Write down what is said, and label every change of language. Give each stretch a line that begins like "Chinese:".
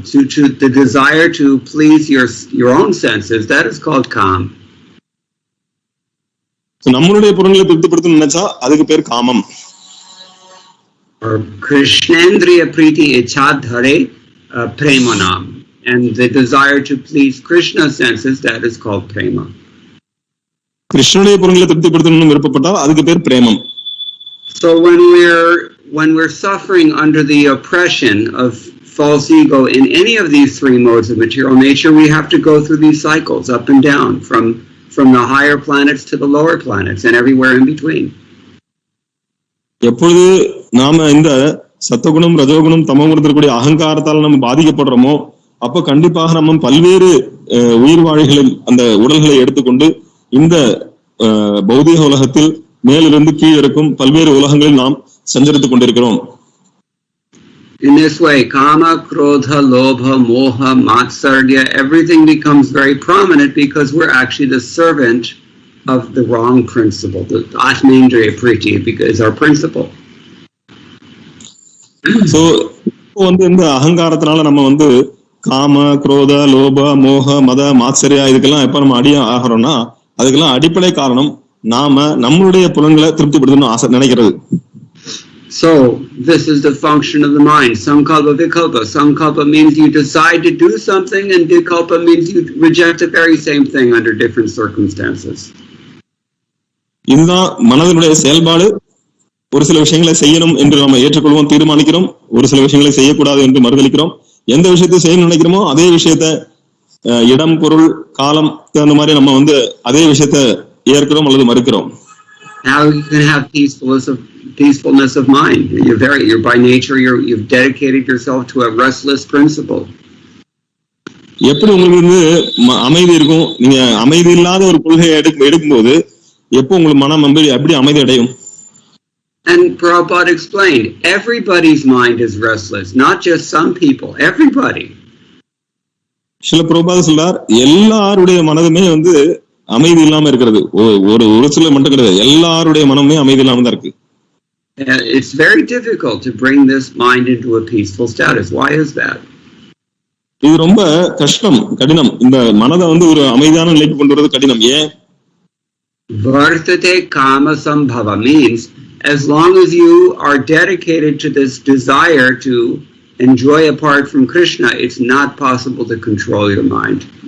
English: To the desire to please your own senses, that is called kam.
Tamil: நம்மளுடைய புறங்களை திருப்திப்படுத்தணும்னு நினைச்சா அதுக்கு பேர் காமம்.
Bangla: Or krishnendriya priti ichadhare premanam.
English: And the desire to please Krishna's senses, that is called prema.
Tamil: கிருஷ்ணனுடைய புறங்களை திருப்திப்படுத்தணும்னு விருப்பப்பட்டால் அதுக்கு பேர் பிரேமம்.
English: So when we're suffering under the oppression of false ego in any of these three modes of material nature, we have to go through these cycles up and down from the higher planets to the lower planets and everywhere in between.
Tamil: எப்பொழுது நாம இந்த சத்தகுணம் ரஜோகுணம் தமோகுணத்திற்கு கூடிய அகங்காரத்தால் நம்ம பாதிக்கப்படுறோமோ அப்ப கண்டிப்பாக நம்ம பல்வேறு உயிர் வாழிகளில் அந்த உடல்களை எடுத்துக்கொண்டு இந்த பௌதிக உலகத்தில் மேலிருந்து கீழ் இருக்கும் பல்வேறு உலகங்களில் நாம் சஞ்சரித்துக் கொண்டிருக்கிறோம்.
English: In this way, kama, krodha, lobha, moha, matsarya, everything becomes very prominent because we're actually the servant of the wrong principle. The atmendriya priti is our principle.
Tamil: So, வந்து இந்த அகங்காரத்தினால நம்ம வந்து காம, குரோத, லோப, மோக, மத, மாத்சரியா இதுக்கெல்லாம் எப்ப நம்ம அடியா ஆகிறோம்னா அதுக்கெல்லாம் அடிப்படை காரணம் நாம நம்மளுடைய புலன்களை திருப்திப்படுத்தணும்னு ஆசை நினைக்கிறது.
English: So this is the function of the mind. Sankalpa vikalpa. Sankalpa means you decide to do something, and vikalpa means you reject the very same thing under different circumstances.
Tamil: இதுதான் மனதினுடைய செயல்பாடு. ஒரு சில விஷயங்களை செய்யணும் என்று நம்ம ஏற்றுக்கொள்வோம், தீர்மானிக்கிறோம். ஒரு சில விஷயங்களை செய்யக்கூடாது என்று மறுதளிக்கிறோம். எந்த விஷயத்தை செய்யணும்னு நினைக்கிறோமோ அதே விஷயத்த இடம், பொருள், காலம் அந்த மாதிரி நம்ம வந்து அதே விஷயத்த ஏற்கிறோம் அல்லது மறுக்கிறோம்.
English: How you can have peacefulness of mind? You're by nature you've dedicated yourself to a restless principle.
Tamil: எப்படி உங்களுக்கு வந்து அமைதி இருக்கும்? நீங்க அமைதி இல்லாத ஒரு கொள்கையை எடுக்கும்போது எப்போ உங்களுக்கு மனம் எப்படி அமைதி அடையும்?
English: And Prabhupada explained, everybody's mind is restless, not just some people, everybody.
Tamil: சில பிரபுபாத சொல்றார் எல்லாருடைய மனதுமே வந்து அமைதி இல்லாம இருக்கிறது. ஒரு சில மட்டும் கிடையாது, எல்லாருடைய மனமே அமைதி இல்லாம தான் இருக்கு.
English: It's very difficult to bring this mind into a peaceful status. Why is that?
Tamil: இது ரொம்ப கஷ்டம், கடினம். இந்த மனதை வந்து ஒரு அமைதியான நிலைக்கு கொண்டு வரது கடினம். ஏன்?
English: Vartate kama sambhava means as long as you are dedicated to this desire to enjoy apart from Krishna, it's not possible to control your mind.